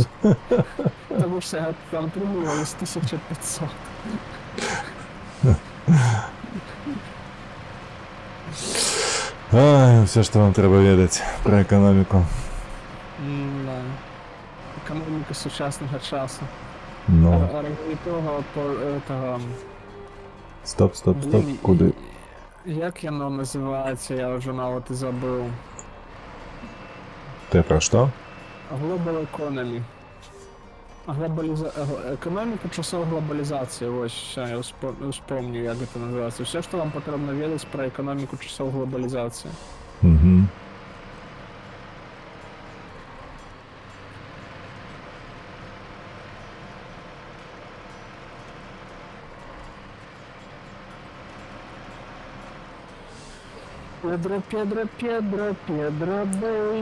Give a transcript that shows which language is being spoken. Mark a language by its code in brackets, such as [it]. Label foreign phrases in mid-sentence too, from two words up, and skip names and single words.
[be] Таму што я там атрымлівалась 1500. Ай, все, што вам трэба ведаць пра эканоміку. Да. Эканоміка сучаснага часу. Ну, [ru] Аргументова этого... стоп, стоп, стоп, Блін, [be] куды? [uk] Як яно називається, я вже навіть і забув. [be] Ты пра што? [en] Global Economy. [uk] Экономіка часов глобалізації, ось, ще я вспомню, як це називається. Все, що вам потрібно ведати про економіку часов глобалізації. Угу. [ru] Педро, Педро, Педро, Педро, бей.